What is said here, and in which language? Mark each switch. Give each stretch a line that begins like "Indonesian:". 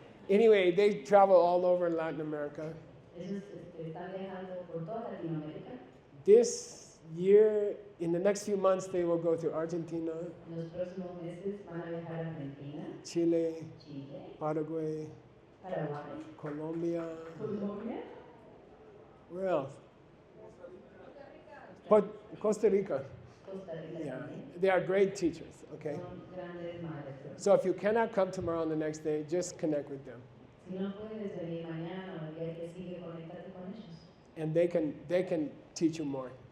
English: Anyway, they travel all over Latin America.
Spanish: Ellos están viajando por toda Latinoamérica.
English: This year, in the next few months, they will go to Argentina,
Spanish: En los próximos meses van a viajar a Argentina,
English: Chile,
Spanish: Chile,
English: Paraguay,
Spanish: Paraguay,
English: Colombia.
Spanish: Colombia,
English: Where else? Costa Rica.
Spanish: Costa Rica
English: Yeah,
Spanish: también.
English: they are great teachers, okay?
Spanish: Son grandes maestros.
English: So if you cannot come tomorrow on the next day, just connect with them.
Spanish: Si no puedes venir mañana o el día que sigue, conéctate con ellos.
English: And they can teach you more.